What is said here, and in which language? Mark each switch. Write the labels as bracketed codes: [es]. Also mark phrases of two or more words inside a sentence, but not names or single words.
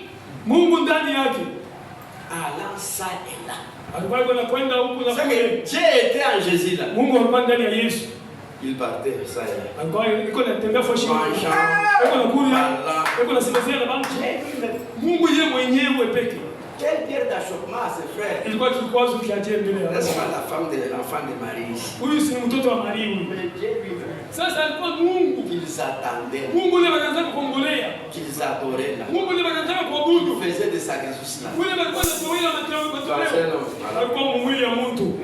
[sw] Mungu ndani yake. [fr] allant ça et là. [sw] Alikuwa anakwenda huku na [fr] C'est [sw] kule. [fr] que Dieu était en Jésus là. [sw] Mungu alikuwa ndani ya Yesu. [fr] Il partait ça et là. [sw] Alikuwa yuko anatembea kwa shimo. [fr] Mangeant, [sw] Yuko anakulia. [fr] parlant. [sw] Yuko anasemezea na bantu. [fr] Dieu lui-même. [sw] Mungu yeye mwenyewe peke. [fr] Quelle pierre d'achoppement à ses frères. [sw] Ilikuwa kikwazo kiaje mbele ya [fr] N'est-ce [sw] Yesu. [fr] pas la femme de l'enfant de Marie? [sw] Huyu si mtoto wa Maria huyu. [fr] Mais Dieu lui-même. [sw] Sasa alikuwa Mungu. [fr] Qu'ils attendaient, [sw] Mungu yule anaanza kukongolea. [fr] qu'ils adoraient là. [sw] Mungu yule anaanza [fr] Il [sw] kuabudu. [fr] faisait des sacrifices là. [sw] Yule alikuwa anatoa matoleo. [fr] Voilà. [sw] Alikuwa mwili ya mtu.